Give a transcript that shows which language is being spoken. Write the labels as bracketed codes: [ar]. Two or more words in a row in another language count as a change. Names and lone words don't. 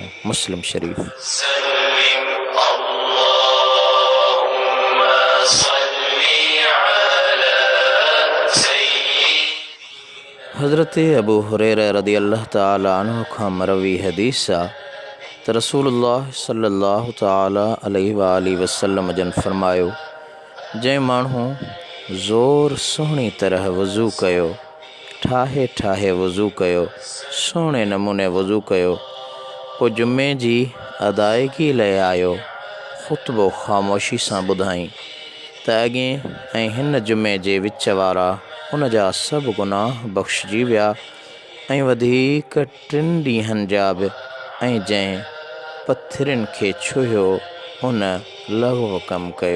[sd] मुस्लिम शरीफ़। हज़रत अबू हुरैरा [ar] رضي الله تعالى عنه [sd] खां मरवी हदीस आहे त रसूलुल्लाह [ar] صلى الله تعالى عليه وسلم [sd] जन फरमायो, जंहिं माण्हू ज़ोर सुहिणी तरह वज़ू कयो, ठाहे ठाहे वज़ू कयो, सुहिणे नमूने वज़ू कयो, पोइ जुमे जी अदायगी लाइ आयो, ख़ुतबो ख़ामोशी सां ॿुधाई त अॻे ऐं हिन जुमे जे विच वारा उन जा सभु गुनाह बख़्शिजी विया ऐं वधीक 3 ॾींहंनि जा बि, ऐं जंहिं पथरनि खे छुहियो उन लग़्व कमु कयो।